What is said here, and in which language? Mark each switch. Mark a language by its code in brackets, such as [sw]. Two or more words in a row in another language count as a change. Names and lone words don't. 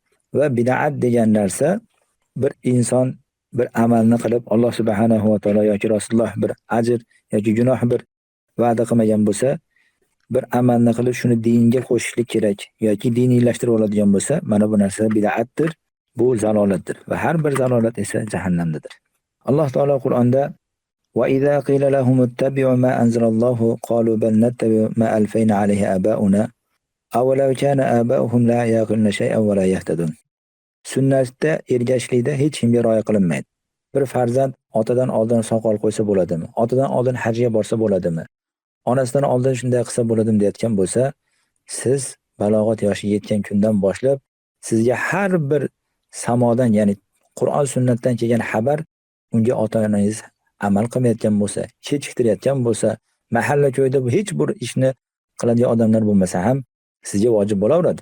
[uz] Va bid'at degan narsa bir inson bir amalni qilib Alloh subhanahu va taolo yoki Rasululloh bir ajr yoki gunoh bir va'da qilmagan bo'lsa, bir amalni qilib shuni dinga qo'shishlik kerak yoki diniylashtirib oladigan bo'lsa, mana bu narsa bid'atdir, bu zalolatdir va har bir zalolat esa jahannamdadir. Alloh taolo Qur'onda [ar] وإذا قيل لهم اتبعوا ما أنزل الله قالوا بل نتبع ما ألفينا عليه آباؤنا أولو كان آباؤهم لا يعقلون شيئا ولا يهتدون. [uz] Sunnatda ergashlikda hech kimga rioya qilinmaydi. Bir farzand otadan oldin soqol qo'ysa bo'ladimi? Otadan oldin hajga borsa bo'ladimi? Onasidan oldin shunday qilsa bo'ladimi deyotgan bo'lsa, siz balog'at yoshiga yetgan kundan boshlab sizga har bir samodan, ya'ni Qur'on sunnatdan kelgan xabar unga ota-onangiz amal qilmayotgan bo'lsa, kechiktirayotgan bo'lsa, mahalla ko'yda bu hech bir ishni qiladigan odamlar bo'lmasa ham sizga vojib bo'laveradi.